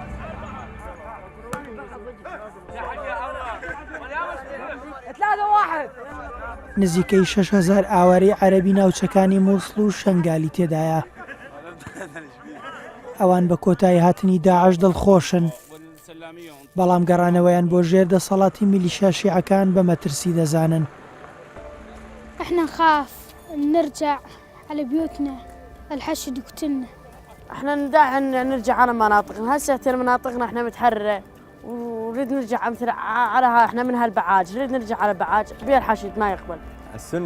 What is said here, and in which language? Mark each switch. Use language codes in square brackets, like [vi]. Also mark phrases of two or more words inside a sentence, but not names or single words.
[ckb] نزیکەی 6,000 ئاوارەی عەرەبی ناوچەکانی مووسڵ و شەنگالی تێدایە. ئەوان بە کۆتایی هاتنی داعش دڵخۆشن بەڵام گەڕانەوەیان بۆ ژێر دەسەڵاتی میلیشیا شیعەکان بە مەترسی دەزانن. [ar] احنا نخاف نرجع على بيوتنا الحشد يقتلنا. احنا ندعي ان نرجع على مناطقنا، هسه مناطقنا احنا متحررة ونريد نرجع مثل على احنا من هالبعاج، نريد نرجع على بعاج بيها الحشد ما يقبل.